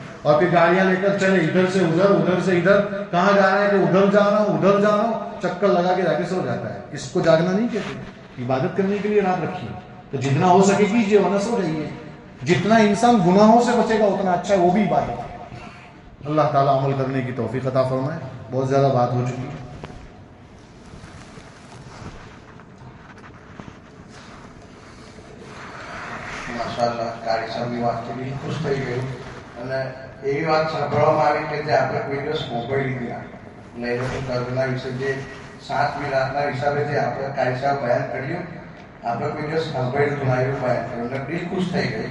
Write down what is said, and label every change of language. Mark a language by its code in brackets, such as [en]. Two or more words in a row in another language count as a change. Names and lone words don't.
[ur] اور پھر گاڑیاں لے کر چلے ادھر سے ادھر ادھر سے ادھر. کہاں جا رہے ہیں کہ ادھر جا رہا ہوں ادھر جا رہا ہوں, چکر لگا کے جا کے سو جاتا ہے. اس کو جاگنا نہیں کہتے, عبادت کرنے کے لیے رات رکھیے. تو جتنا ہو سکے کیجیے ورنہ سو جائیے. جتنا انسان گناہوں سے بچے گا اتنا اچھا ہے, وہ بھی عبادت ہے. اللہ تعالیٰ عمل کرنے کی توفیق عطا فرمائے. بہت زیادہ بات ہو چکی ہے. [gu] માશાઅલ્લાહ કારી સાહેબની વાતથી બી ખુશ થઈ ગયું. અને એવી વાત સાંભળવામાં આવી કે જે આપણે કોઈ દિવસ મોબાઈલ લીધા લઈને કર્મના વિશે જે 7મી રાતના હિસાબે જે આપણે કારી સાહેબ બયાન કર્યું, આપણે કોઈ દિવસ સાંભળ્યું આવ્યું બયાન કર્યું એટલે દિલ ખુશ થઈ ગઈ.